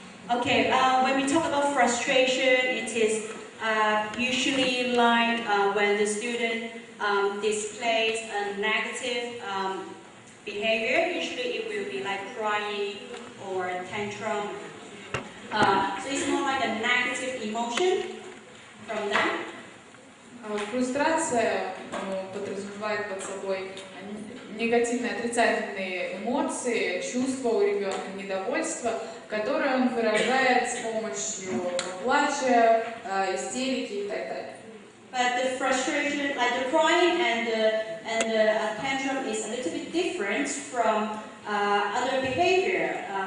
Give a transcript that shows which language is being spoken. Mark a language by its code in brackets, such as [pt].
[en] Okay, when we talk about frustration, it is usually like when the student displays a negative behavior. Usually it will be like crying or tantrum. So it's more like a negative emotion from them. [ru] Фрустрация подразумевает под собой негативные, отрицательные эмоции, чувства у ребенка, недовольство, которое он выражает с помощью плача, истерики и так далее. [en] But the frustration, like the crying and the tantrum, is a little bit different from other behavior.